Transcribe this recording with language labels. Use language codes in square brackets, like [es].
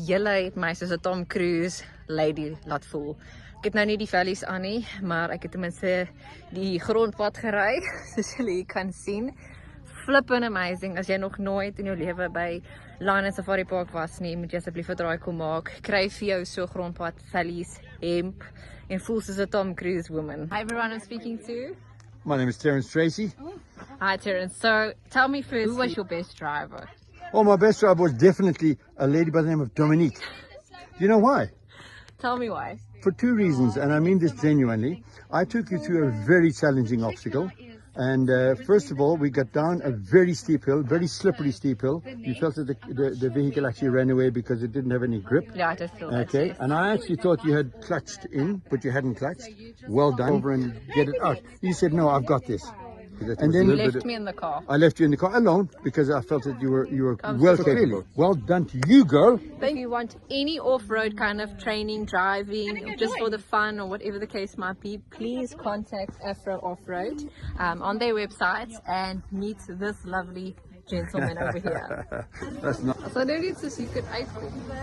[af] Julle het my soos 'n Tom Cruise lady laat voel. Ek het nou nie die valleys aan nie, maar ek het ten minste die grondpad gery, soos julle hier kan sien. [en] Flippin' amazing. [af] As jy nog nooit in jou lewe by Lion and Safari Park was nie, moet jy asseblief 'n draai kom maak. Kry vir jou so grondpad valleys hemp en voel soos 'n Tom Cruise woman. [en] Hi everyone, I'm speaking to. My name is Terence Tracy. Hi Terence. So tell me first, who was your best driver? Oh, my best driver was definitely a lady by the name of Dominique. Do you know why? Tell me why. For 2 reasons, and I mean this genuinely. I took you through a very challenging obstacle. And first of all, we got down a very steep hill, very slippery steep hill. You felt that the vehicle actually ran away because it didn't have any grip. Yeah, I just feel that. Okay, and I actually thought you had clutched in, but you hadn't clutched. Well done. Over and get it out. You said, no, I've got this. And then You left me in the car. I left you in the car alone because I felt that you were well capable. Well done to you, girl. If you want any off-road kind of training, driving, or just for the fun or whatever the case might be, please contact Afro Off-Road on their website and meet this lovely gentleman over here. That's not. [af] So nou net soos jy kan uitkom.